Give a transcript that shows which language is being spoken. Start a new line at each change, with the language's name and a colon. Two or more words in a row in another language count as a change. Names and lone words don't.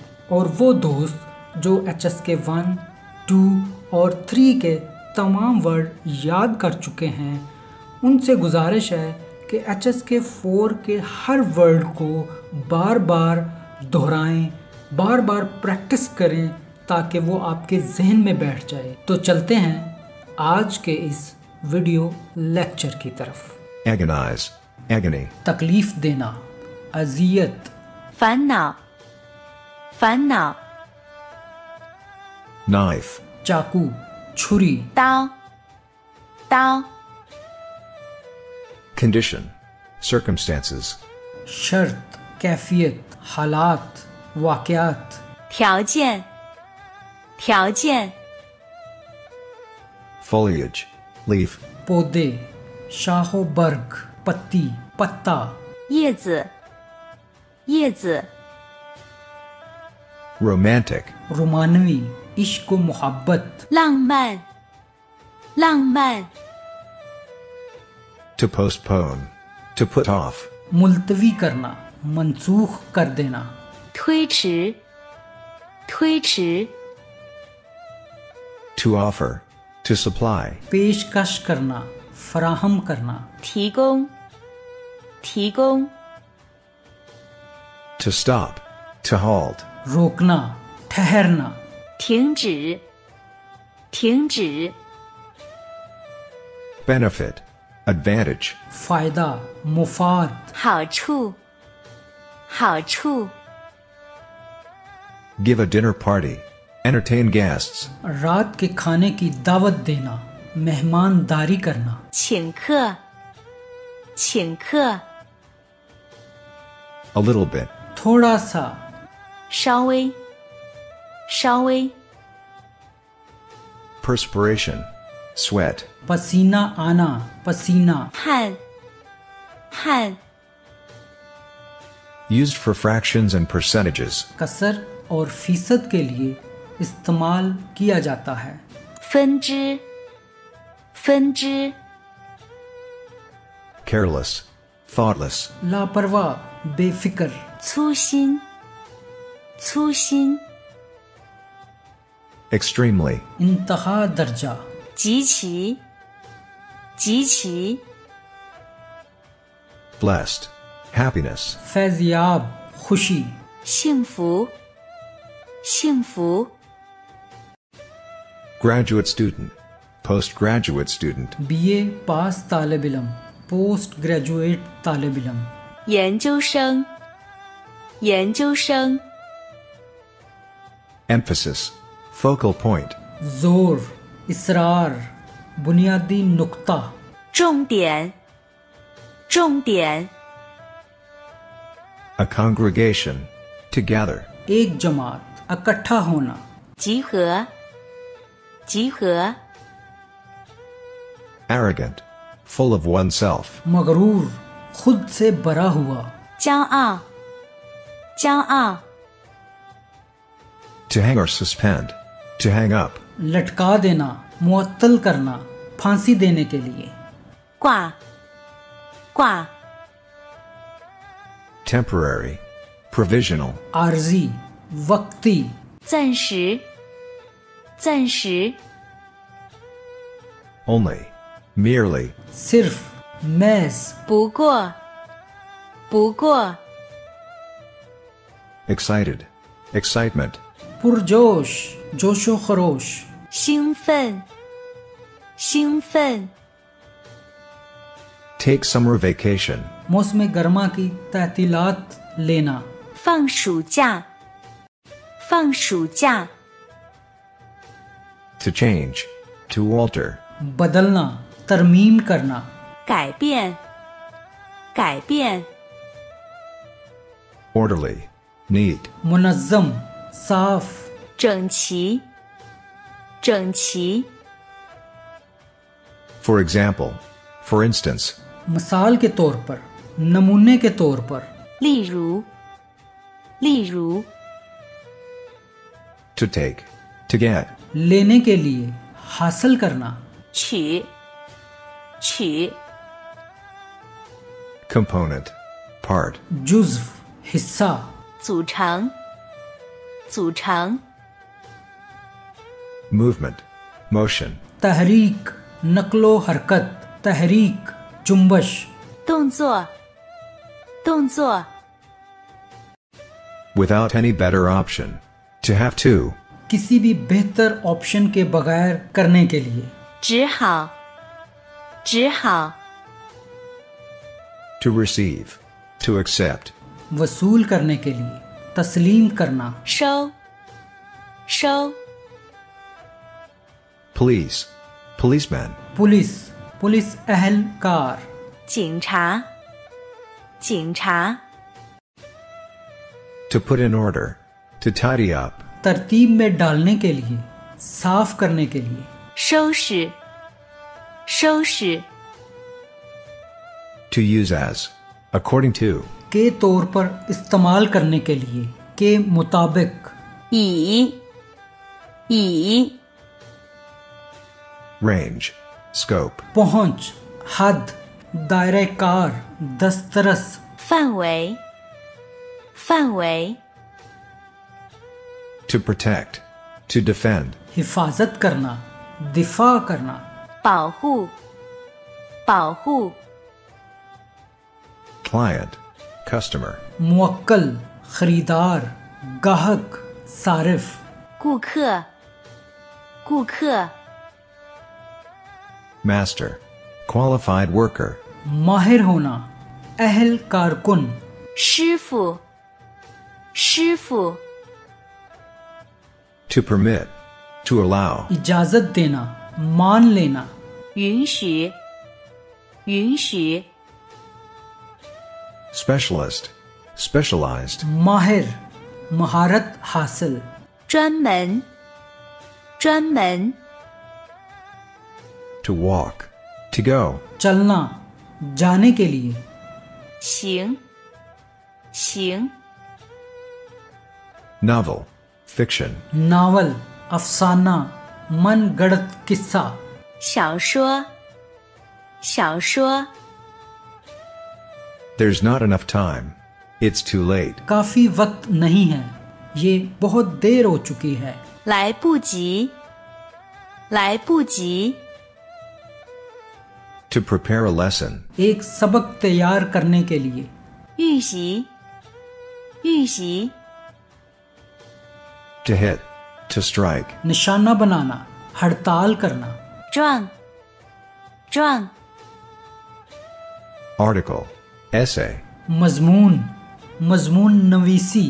Urdu: اور وہ دوست جو HSK 1، 2 اور 3 کے تمام ورڈ یاد کر چکے ہیں، ان سے گزارش ہے کہ HSK 4 کے ہر ورڈ کو بار بار دہرائیں، بار بار پریکٹس کریں تاکہ وہ آپ کے ذہن میں بیٹھ جائے. تو چلتے ہیں آج کے اس
English: video lecture
Urdu: کی طرف.
English: Agonize, agony,
Urdu: تکلیف دینا، اذیت,
Chinese: 烦恼，烦恼，
English: knife,
Urdu: چاقو، چھری,
Chinese: 刀，刀，
English: condition, circumstances,
Urdu: شرط، کیفیت، حالات، واقعات,
Chinese: 条件，条件，
English: foliage, leaf,
Urdu: پودے، شاخ و برگ، پتی، پتا,
Chinese: 叶子，叶子，
English: romantic,
Urdu: رومانوی، عشق و محبت,
Chinese: 浪漫，浪漫，
English: to postpone, to put off,
Urdu: ملتوی کرنا، منسوخ کر دینا,
Chinese: 推迟，推迟，
English: to offer, to supply,
Urdu: پیشکش کرنا، فراہم کرنا,
Chinese: 提供，提供，
English: to stop, to halt,
Urdu: روکنا، ٹھہرنا,
Chinese: 停止，停止，
English: benefit, advantage,
Urdu: فائدہ، مفاد,
Chinese: 好处，好处，
English: give a dinner party, entertain guests,
Urdu: رات کے کھانے کی دعوت دینا، مہمانداری کرنا,
Chinese: 请客，请客，
English: a little bit,
Urdu: تھوڑا سا,
Chinese: 稍微，稍微，
English: perspiration, sweat,
Urdu: پسینہ آنا، پسینہ,
Chinese: 汗，汗，
English: used for fractions and percentages,
Urdu: کسر اور فیصد کے لیے استعمال کیا جاتا ہے.
Chinese: 分支，分支，
English: careless, thoughtless,
Urdu: لاپرواہ، بےفکر,
Chinese: 粗心，粗心，
English: extremely,
Urdu: انتہا درجہ,
Chinese: 极其，极其，
English: blessed, happiness,
Urdu: فیضیاب، خوشی,
Chinese: 幸福，幸福，
English: graduate student, postgraduate student,
Urdu: BA پاس طالب علم,
English: post graduate
Urdu: طالب علم,
Chinese: 研究生，研究生，
English: emphasis, focal point,
Urdu: زور، اصرار، بنیادی نکتہ,
Chinese: 重点，重点，
English: a congregation, to gather,
Urdu: ایک جماعت، اکٹھا ہونا,
Chinese: 集合，集合，
English: arrogant, full of oneself,
Urdu: مغرور، خود سے بھرا ہوا,
Chinese: 骄傲，骄傲，
English: to hang or suspend, to hang up,
Urdu: لٹکا دینا، معطل کرنا، پھانسی دینے کے لیے,
Chinese: 挂，挂，
English: temporary, provisional,
Urdu: عارضی، وقتی,
Chinese: 暂时，暂时，
English: only, merely,
Urdu: صرف، محض,
Chinese: 不过， 不过
English: excited, excitement,
Urdu: پرجوش، جوش و خروش,
Chinese: 兴奋兴奋
English: take summer vacation,
Urdu: موسم گرما کی تعطیلات لینا,
Chinese: 放暑假放暑假
English: to change, to alter,
Urdu: بدلنا، ترمیم کرنا,
Chinese: 改变改变
English: orderly, neat,
Urdu: منظم، صاف,
Chinese: 整齐整齐
English: for example, for instance,
Urdu: مثال کے طور پر، نمونے کے طور پر,
Chinese: 例如例如
English: to take, to get,
Urdu: لینے کے لیے، حاصل کرنا,
Chinese: 取取
English: component, part,
Urdu: جزو، حصہ,
Chinese: 组成组成
English: movement, motion,
Urdu: تحریک، نقل و حرکت، تحریک، جنبش,
Chinese: 动作动作
English: without any better option, to have to,
Urdu: کسی بھی بہتر آپشن کے بغیر کرنے کے لیے,
Chinese: 只好只好
English: to receive, to accept,
Urdu: وصول کرنے کے لیے، تسلیم کرنا,
Chinese: 收收
English: police, policeman,
Urdu: پولیس، پولیس اہلکار,
Chinese: 警察警察
English: to put in order, to tidy up,
Urdu: ترتیب میں ڈالنے کے لیے، صاف کرنے کے لیے,
Chinese: 收拾收拾
English: to use as, according to,
Urdu: کے طور پر استعمال کرنے کے لیے، کے مطابق,
Chinese: 以以
English: range, scope,
Urdu: پہنچ، حد، دائرہ کار، دسترس,
Chinese: 范围范围
English: to protect, to defend,
Urdu: حفاظت کرنا، دفاع کرنا,
Chinese: 保护保护
English: client, customer,
Urdu: موکل، خریدار، گاہک، صارف,
Chinese: 顾客顾客
English: master, qualified worker,
Urdu: ماہر ہونا، اہل کارکن,
Chinese: 师傅师傅
English: to permit, to allow,
Urdu: اجازت دینا، مان لینا,
Chinese: 允许允许
English: specialist, specialized,
Urdu: ماہر، مہارت حاصل,
Chinese: 专门专门
English: to walk, to go,
Urdu: چلنا، جانے کے لیے,
Chinese: 行行
English: novel, fiction,
Urdu: ناول، افسانہ، من گھڑت قصہ,
Chinese: 小说小说
English: there's not enough time, it's too late,
Urdu: کافی وقت نہیں ہے، یہ بہت دیر ہو چکی ہے,
Chinese: 来不及来不及
English: to prepare a lesson,
Urdu: ایک سبق تیار کرنے کے لیے,
Chinese: 预习预习
English: to hit, to strike,
Urdu: نشانہ بنانا، ہڑتال کرنا,
Chinese: 撞撞
English: article, essay,
Urdu: مضمون، مضمون نویسی,